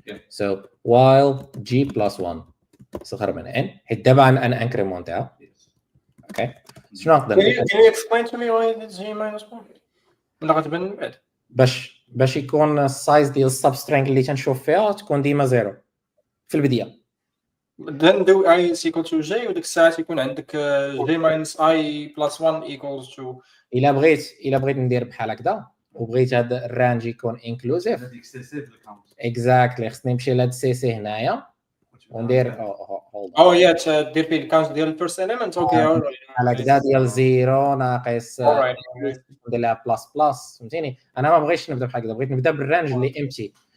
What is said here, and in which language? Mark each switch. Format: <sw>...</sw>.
<en>so while g plus 1</en> <ar>صغر من n حيت دابا انا انكريمونتها. اوكي شنو نقدر ندير؟</ar> <en>Can you explain to me why it's g minus 1</en> <ar>ولا غتبان من بعد؟ باش يكون السايز ديال السبسترينغ اللي تنشوف فيها تكون ديما 0 في البدايه.</ar> <en>then do I is equal to j</en> <ar>وديك الساعه يكون عندك</ar> <en>j minus I plus 1 equals to.</en> <ar>الا بغيت ندير بحال هكذا وبغيت هذا الرانج يكون انكلوزيف اكزاكتلي خصني نمشي لهاد السي سي هنايا وندير يا دير فيه الكاونت ديال الفيرست element. اوكي بحال هكذا ديال 0 ناقص ندير لها بلس بلس. فهمتيني انا ما بغيتش نبدا بحال هكذا، بغيت نبدا بالرانج اللي امتي</ar>